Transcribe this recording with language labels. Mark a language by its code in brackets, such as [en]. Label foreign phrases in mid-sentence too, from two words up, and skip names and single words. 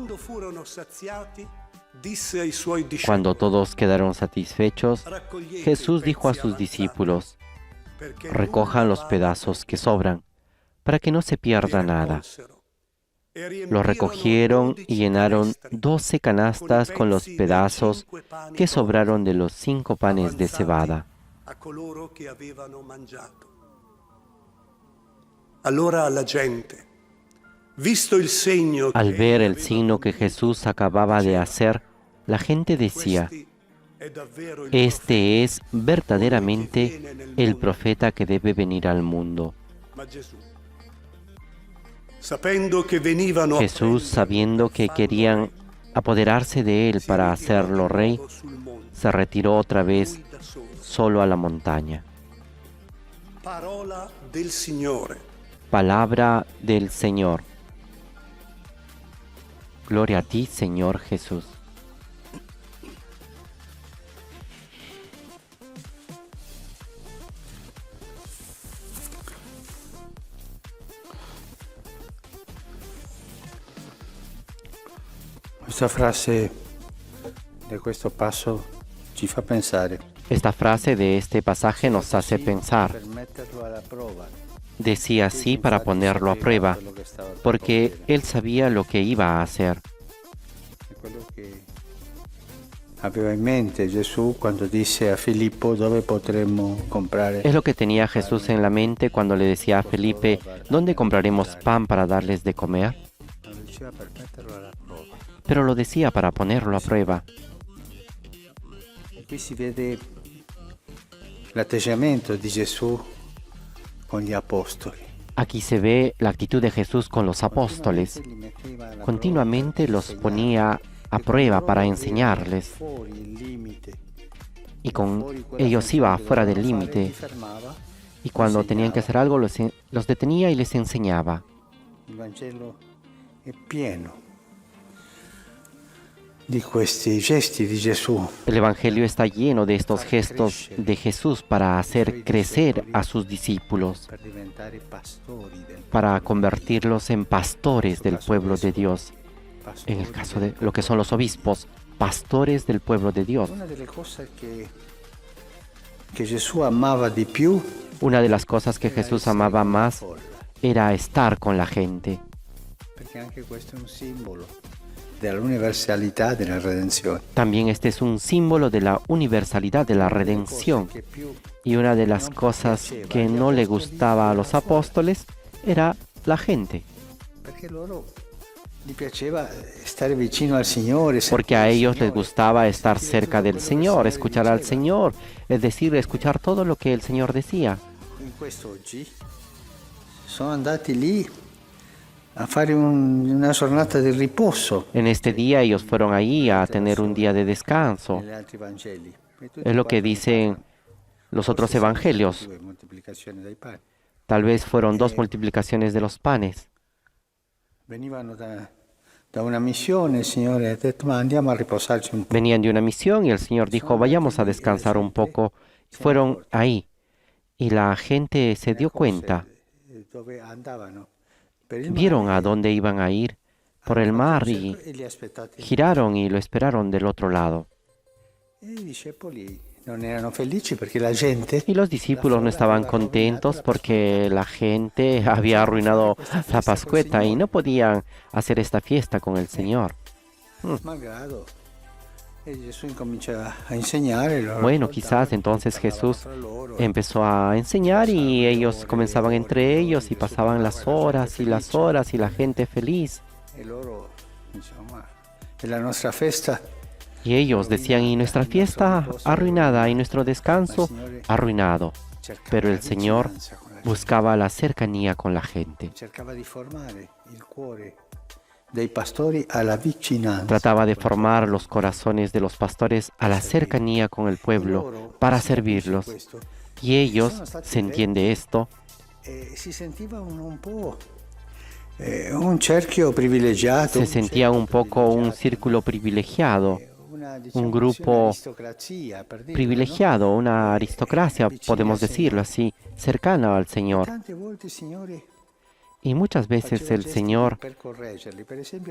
[es] Cuando todos quedaron satisfechos, Jesús dijo a sus discípulos: recojan los pedazos que sobran, para que no se pierda nada. Los recogieron y llenaron 12 canastas con los pedazos que sobraron de los 5 panes de cebada. [it] Allora la gente, visto il segno [es] Al [it] che [es] ver el [it] aveva [es] signo que Jesús acababa de hacer, la gente decía, [it] questi è davvero il [es] este es verdaderamente el profeta que debe venir al mundo. [it] Ma Gesù, sapendo che venivano [es] Jesús, sabiendo que querían apoderarse de él para hacerlo rey, [it] sul monte, [es] se retiró otra vez [it] da solo. [es] solo a la montaña. [it] Parola del Signore. [es] Palabra del Señor. Gloria a ti, Señor Jesús. [it] Questa frase di questo passo ci fa pensare. [es] Esta frase de este pasaje nos hace pensar. [it] Per metterlo alla prova. [es] Decía así para ponerlo a prueba, porque él sabía lo que iba a hacer. [it] È quello che aveva in mente Gesù quando disse a Filippo dove potremmo comprare. [es] Es lo que tenía Jesús en la mente cuando le decía a Felipe, ¿dónde compraremos pan para darles de comer? [it] Lo diceva per metterlo alla prova. [es] Pero lo decía para ponerlo a prueba. [it] E qui si vede l'atteggiamento di Gesù con gli apostoli. [es] Aquí se ve la actitud de Jesús con los apóstoles. [it] Li metteva alla [es] Continuamente [it] prova per [es] los ponía a prueba para enseñarles, [it] fuori il limite. [es] y con ellos iba fuera del límite, [it] Fermava. [es] y cuando tenían que hacer algo los detenía y les enseñaba. [it] Il Vangelo è pieno di questi gesti di Gesù. [es] El Evangelio está lleno de estos gestos de Jesús para hacer crecer a sus discípulos, [it] Per diventare pastori del [es] para convertirlos en pastores del pueblo de Dios. En el caso de lo que son los obispos, pastores del pueblo de Dios. [it] Una delle cose che Gesù amava di più [es] Una de las cosas que Jesús amaba más era estar con la gente, [it] perché anche questo è un simbolo dell'universalità della redenzione. [es] también este es un símbolo de la universalidad de la redención. [it] Che più [es] Y una de las cosas que no le gustaba a los apóstoles era la gente, [it] perché loro gli piaceva stare vicino al Signore, [es] porque a ellos les gustaba estar cerca del Señor, escuchar al Señor, es decir, escuchar todo lo que el Señor decía. [it] in questo oggi sono andati lì a fare una giornata di riposo [es] En este día ellos fueron ahí a tener un día de descanso. [it] negli altri Vangeli. E tutti [es] Es lo que [it] parlano [es] dicen los otros evangelios. [it] due moltiplicazioni dei pani. [es] Tal vez fueron 2 multiplicaciones de los panes. [it] Venivano da una missione, il Signore ha detto ma andiamo a riposarci un po'. [es] Venían de una misión y el Señor dijo, vayamos a descansar un poco. Fueron ahí y la gente se dio cuenta. [it] Dove andavano? Per il [es] Vieron [it] mare, [es] a dónde iban a ir por el mar y [it] e li aspettati. [es] giraron y lo esperaron del otro lado. [it] E i discepoli non erano felici perché la gente [es] Y los discípulos no estaban contentos porque la gente había arruinado la Pascueta y no podían hacer esta fiesta con el Señor. [it] malgrado. E Gesù incomincia a insegnare. Loro [es] Bueno, [it] ascoltavano, [es] quizás entonces [it] parlavano [es] Jesús [it] fra loro, [es] empezó a enseñar y ellos comenzaban entre ellos y pasaban las horas y las horas y la gente feliz. [it] E loro dicevano ma è la nostra festa. [es] Y ellos decían, y nuestra fiesta arruinada y nuestro descanso arruinado. [it] Cercava [es] Pero [it] la [es] el Señor [it] vicinanza con la gente. [es] buscaba la cercanía con la gente. [it] Cercava di formare il cuore dei pastori alla vicinanza. [es] Trataba de formar los corazones de los pastores a la cercanía con el pueblo para servirlos. [it] Questo, [es] Y ellos, se entiende esto, [it] si sentiva un po' un cerchio privilegiato. [es] se sentía un poco un círculo privilegiado, un grupo privilegiado, una aristocracia, podemos decirlo así, cercana al Señor. [it] Tante volte il Signore [es] Y muchas veces el Señor [it] per correggerli. Per esempio,